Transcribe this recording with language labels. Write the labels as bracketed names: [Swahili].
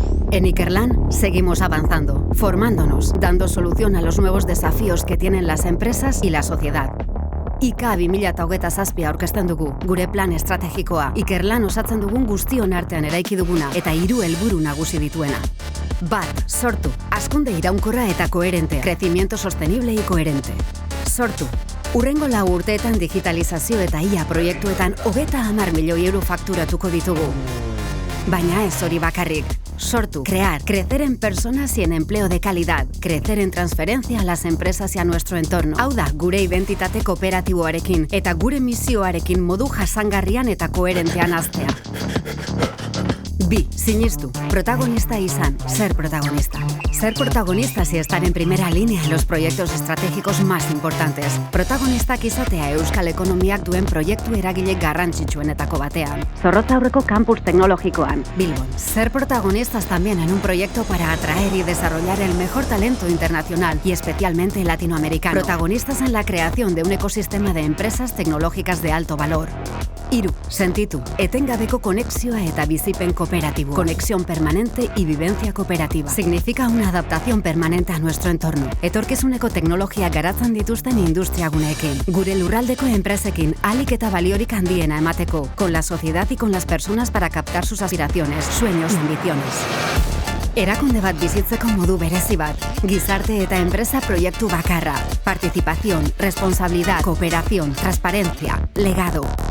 [Spanish] En Ikerlan seguimos avanzando, formándonos, dando solución a los nuevos desafíos que tienen las empresas y la sociedad. [Basque] IK 2027 aurkezten dugu, gure plan estrategikoa, Ikerlan osatzen dugun guztion artean eraiki duguna eta 3 helburu nagusi dituena. Bat, sortu, hazkunde iraunkorra eta koherente, [Spanish] crecimiento sostenible y coherente. [Basque] Sortu, hurrengo 4 urteetan digitalizazio eta IA proiektuetan 30 milioi euro fakturatuko ditugu. Baina ez hori bakarrik. [Spanish] Sortu, crear, crecer en personas y en empleo de calidad, crecer en transferencia a las empresas y a nuestro entorno. [Basque] Hau da, gure identitate kooperatiboarekin eta gure misioarekin modu jasangarrian eta koherentean haztea. 2. Sinistu, protagonista izan, [Spanish] ser protagonista. Ser protagonistas y estar en primera línea en los proyectos estratégicos más importantes. [Basque] Protagonistak izatea euskal ekonomiak duen proiektu eragile garrantzitsuenetako batean. Zorrotza aurreko campus teknologikoan, Bilbon. [Spanish] Ser protagonistas también en un proyecto para atraer y desarrollar el mejor talento internacional y especialmente latinoamericano. Protagonistas en la creación de un ecosistema de empresas tecnológicas de alto valor. 3. [Basque] Sentitu, etengabeko konexioa eta bizipen kooperatibo. [Spanish] Conexión permanente y vivencia cooperativa. Significa una adaptación permanente a nuestro entorno. [Basque] Etorkizuneko teknologia garatzen dituzten industriaguneekin. Gure lurraldeko enpresekin ahalik eta baliorik handiena emateko. [Spanish] Con la sociedad y con las personas para captar sus aspiraciones, sueños y ambiciones. [Basque] Erakunde bat bizitzeko modu berezi bat. Gizarte eta enpresa proiektu bakarra. [Spanish] Participación, responsabilidad, cooperación, transparencia, legado.